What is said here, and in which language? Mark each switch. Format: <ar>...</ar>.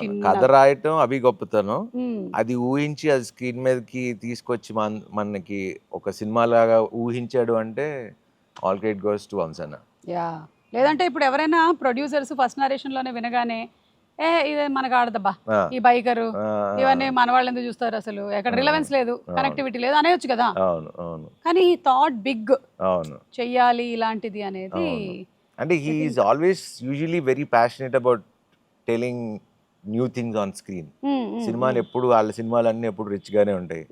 <te>కథ రాయటం అవి గొప్పతనం, అది ఊహించి అది స్క్రీన్ మీదకి తీసుకొచ్చి మనకి ఒక సినిమా లాగా ఊహించాడు అంటే ఆల్ క్రెడిట్ గోస్ టు వంశన్న. లేదంటే ఇప్పుడు ఎవరైనా ప్రొడ్యూసర్స్ ఫస్ట్ నరేషన్ లోనే వినగానే ఇది మనకు ఆడదబ్బా ఈ బైకరు ఇవన్నీ మన వాళ్ళు ఎందుకు చూస్తారు, అసలు ఎక్కడ రిలవెన్స్ లేదు, కనెక్టివిటీ లేదు అనేవచ్చు కదా. కానీ ఈ థాట్ బిగ్ చెయ్యాలి ఇలాంటిది అనేది.</te> <en>అంటే he is always usually very passionate about telling new things on screen.</en> <te>సినిమాలు ఎప్పుడు వాళ్ళ సినిమాలన్నీ ఎప్పుడు రిచ్ గానే ఉంటాయి.</te>